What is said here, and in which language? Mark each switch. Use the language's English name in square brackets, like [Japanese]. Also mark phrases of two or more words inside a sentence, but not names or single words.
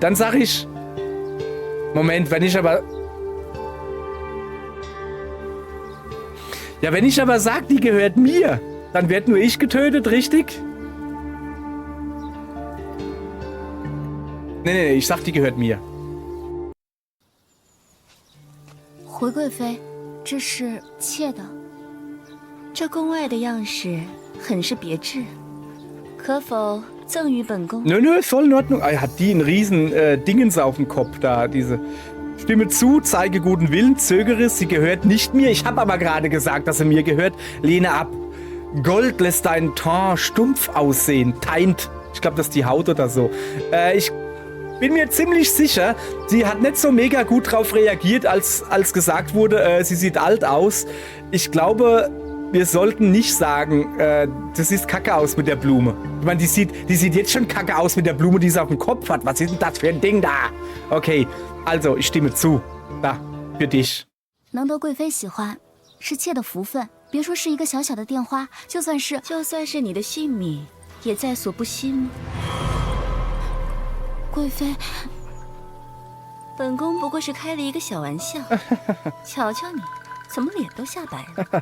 [German] Dann sage ich... Moment, wenn ich aber... Ja, wenn ich aber sage, die gehört mir, dann wird nur ich getötet, richtig? Nee, ich sag, die gehört mir. [Chinese] 回贵妃，这是妾的。这宫外的样式很是别致，可否赠予本宫？ [German] Nö, voll in Ordnung. Hat die einen riesen Dingens auf dem Kopf da, diese... Stimme zu, zeige guten Willen, zögere, sie gehört nicht mir. Ich habe aber gerade gesagt, dass sie mir gehört. Lehne ab. Gold lässt deinen Teint stumpf aussehen. Teint. Ich glaube, das ist die Haut oder so. Ich bin mir ziemlich sicher, sie hat nicht so mega gut drauf reagiert, als gesagt wurde, sie sieht alt aus. Ich glaube, wir sollten nicht sagen, das sieht kacke aus mit der Blume. Ich meine, die sieht jetzt schon kacke aus mit der Blume, die sie auf dem Kopf hat. Was ist denn das für ein Ding da? Okay, also, ich stimme zu. Da, für dich. [Chinese] 能得贵妃喜欢，是妾的福分。别说是一个小小的电话，就算是你的性命，也在所不惜吗？贵妃，本宫不过是开了一个小玩笑。瞧瞧你，怎么脸都吓白了